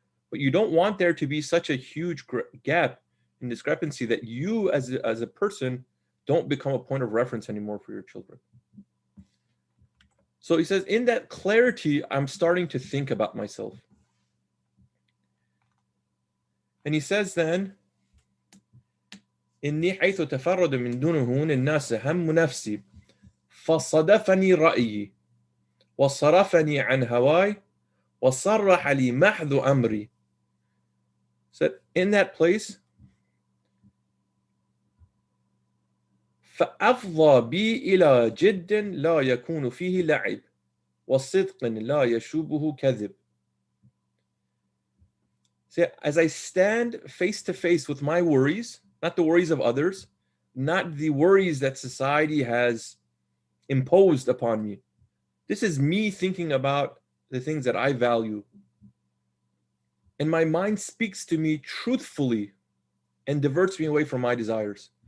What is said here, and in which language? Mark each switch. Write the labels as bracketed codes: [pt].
[en] But you don't want there to be such a huge gap and discrepancy that you as a person don't become a point of reference anymore for your children. So he says, in that clarity, I'm starting to think about myself. And he says then, [ar] إني حيث تفرد من دونهن الناس هم نفسي فصدفني رأيي وصرفني عن هواي وصرح لي محض أمري. [en] So in that place, [ar] فأفضى بي إلى جد لا يكون فيه لعب وصدق لا يشوبه كذب. [en] So as I stand face to face with my worries, not the worries of others, not the worries that society has imposed upon me. This is me thinking about the things that I value. And my mind speaks to me truthfully and diverts me away from my desires.